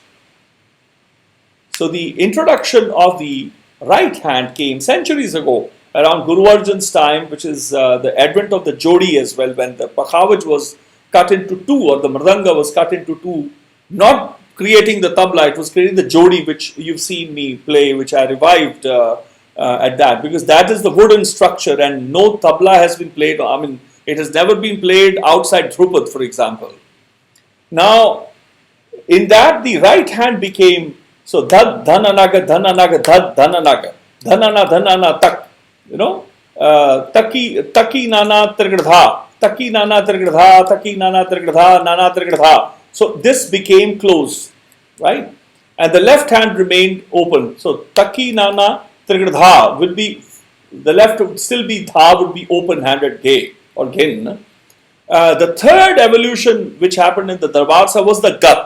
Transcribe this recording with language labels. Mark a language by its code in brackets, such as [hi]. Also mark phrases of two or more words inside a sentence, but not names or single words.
[en] So the introduction of the right hand came centuries ago, around Guru Arjan's time, which is the advent of the Jodi as well, when the Pakhavaj was cut into two, or the Mridanga was cut into two, not creating the tabla, it was creating the Jodi, which you've seen me play, which I revived at that, because that is the wooden structure, and no tabla has been played. I mean, it has never been played outside Dhrupad, for example. Now, in that, the right hand became, so dhad, dhananaga, dhananaga, dhad, dhananaga, dhanana, tak, taki, nana, trigdha, taki, nana, trigdha, taki, nana, trigdha, nana, trigdha. So this became closed, right? And the left hand remained open. So taki, nana, trigdha will be, the left would still be, dha would be open-handed gay or gin. The third evolution which happened in the Darbar Sahib was the Gat.